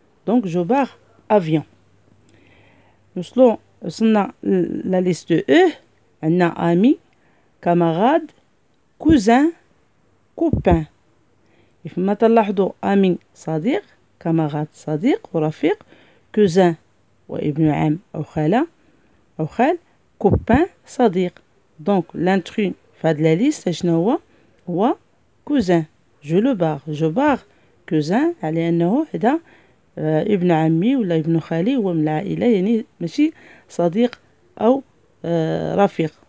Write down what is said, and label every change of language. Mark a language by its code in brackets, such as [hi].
[fr] donc je barre avion. [ar] وصلنا لا ليست E عندنا [fr] ami camarade cousin copain. [ar] كيف ما تلاحظوا ami صديق، camarade صديق ورفيق، cousin وابن عم أو خالة أو خال، copain صديق. [fr] donc l'intrus [ar] في هاد لا ليست شنو هو cousin. [fr] je le barre cousin [ar] على أنه هذا ابن عمي ولا ابن خالي هو من العائلة، يعني ماشي صديق أو رفيق.